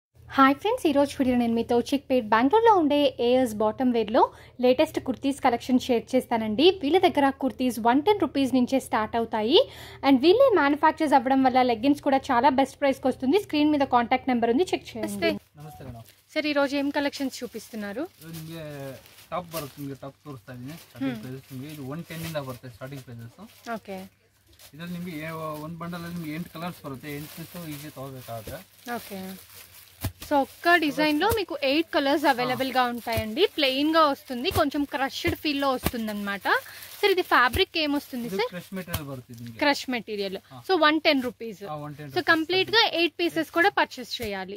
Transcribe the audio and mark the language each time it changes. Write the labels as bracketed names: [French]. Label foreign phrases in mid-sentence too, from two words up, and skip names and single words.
[Telugu] హాయ్ ఫ్రెండ్స్, ఈరోజు వీడియో నేను మీతో చిక్పేట్ బెంగళూరులో ఉండే ఏఎస్ బాటమ్ వేర్లో [English] latest kurtis collection [Telugu] షేర్ చేస్తానండి. వీళ్ళ దగ్గర కుర్తీస్ 110 రూపీస్ నుంచే స్టార్ట్ అవుతాయి. అండ్ వీళ్ళే మ్యానుఫ్యాక్చర్స్ అవ్వడం వల్ల లెగ్గిన్స్ కూడా చాలా [English] best priceki [Telugu] వస్తుంది. స్క్రీన్ మీద [English] contact number [Telugu] ఉంది, చెక్ చేయండి. సార్, ఈరోజు ఏం కలెక్షన్స్ చూపిస్తున్నారు? [Kannada] ಟಾಪ್ ಬರುತ್ತೆ, ನಿಮಗೆ ಟಾಪ್ ತೋರಿಸ್ತಾ ಇದ್ದೀನಿ. [English] starting prices [Kannada] ನಿಮಗೆ ಇದು 110 ಇಂದ ಬರುತ್ತೆ [English] starting prices. [Kannada] ಓಕೆ, ಇದರಲ್ಲಿ ನಿಮಗೆ ಒಂದು ಬಂಡಲ್ ಅಲ್ಲಿ ನಿಮಗೆ 8 ಕಲರ್ಸ್ ಬರುತ್ತೆ. 8 ಪೀಸ್ ಈಜಿ ತಗೋಬೇಕಾಗುತ್ತೆ. [Telugu] ఓకే, సో ఒక్క డిజైన్ లో మీకు 8 [English] colors available [Telugu] గా ఉంటాయండి. ప్లెయిన్ గా వస్తుంది, కొంచెం [English] crushed feel [Telugu] లో వస్తుంది అనమాట. సార్, ఇది ఫ్యాబ్రిక్ ఏమొస్తుంది సార్? [English] crush material [Kannada] బರುತ್ತೆ. [English] crush material. [Telugu] సో 110 రూపీస్. సో కంప్లీట్ గా 8 పీసెస్ కూడా పర్చేస్ చేయాలి.